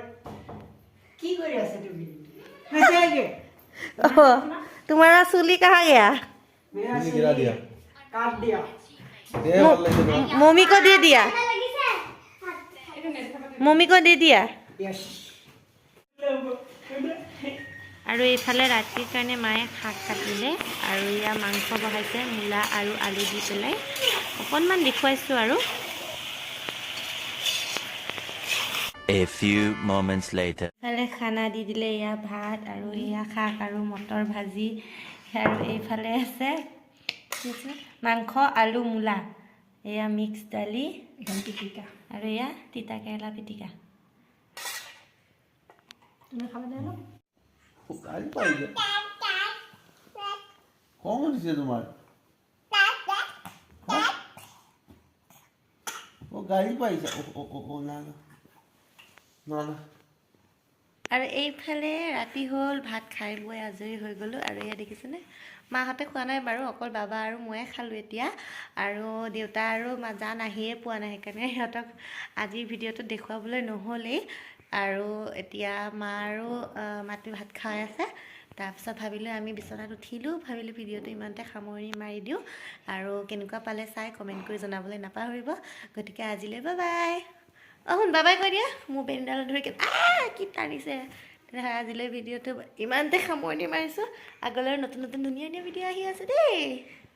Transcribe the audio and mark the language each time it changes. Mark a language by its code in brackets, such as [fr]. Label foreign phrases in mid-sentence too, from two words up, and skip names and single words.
[as] কি কৰি আছে তুমি? হয়গে? [hi] तुम्हारा सूली कहाँ गया? मैंने गिरा दिया। काट दिया। मम्मी को दे दिया। मम्मी को दे दिया। [en] Yes. [as] আৰু এইফালে ৰাতিৰ কাৰণে মায়ে শাক কাটিলে আৰু ইয়া মাংস বহাইছে মূলা আৰু আলু দি পেলাই অকণমান দেখুৱাইছোঁ আৰু [en] A few moments later. [as] এইফালে খানা দি দিলে ইয়া ভাত আৰু ইয়া শাক আৰু মটৰ ভাজি আৰু এইফালে আছে মাংস আলু মূলা এয়া মিক্স দালি পিটিকা আৰু ইয়া তিতা কেৰেলা পিটিকা তুমি খাবা জানো? গাড়ি পাইছে কম দিছে তোমার ও গাড়ি পাইছে ও না না না না আৰু এইফালে ৰাতি হ'ল ভাত খাই বৈ আজৰি হৈ গ'লোঁ আৰু এয়া দেখিছেনে মাহঁতে খোৱা নাই বাৰু অকল বাবা আৰু ময়ে খালোঁ এতিয়া আৰু দেউতা আৰু জান আহিয়ে পোৱা নাই সেইকাৰণে সিহঁতক আজিৰ ভিডিঅ'টো দেখুৱাবলৈ নহ'লেই আৰু এতিয়া মা আৰু মাটি ভাত খাই আছে তাৰপিছত ভাবিলোঁ আমি বিচনাত উঠিলোঁ ভাবিলোঁ ভিডিঅ'টো ইমানতে সামৰি মাৰি দিওঁ আৰু কেনেকুৱা পালে চাই কমেণ্ট কৰি জনাবলৈ নাপাহৰিব গতিকে আজিলৈ [en] bye bye [as] শুন বাবাই কৈ দিয়া মোৰ বেণ্ডাল ধৰি কি টানিছে তেতিয়াহ'লে আজিলৈ ভিডিঅ'টো ইমানতে সামৰণি মাৰিছোঁ আগলৈ নতুন নতুন ধুনীয়া ধুনীয়া ভিডিঅ' আহি আছে দেই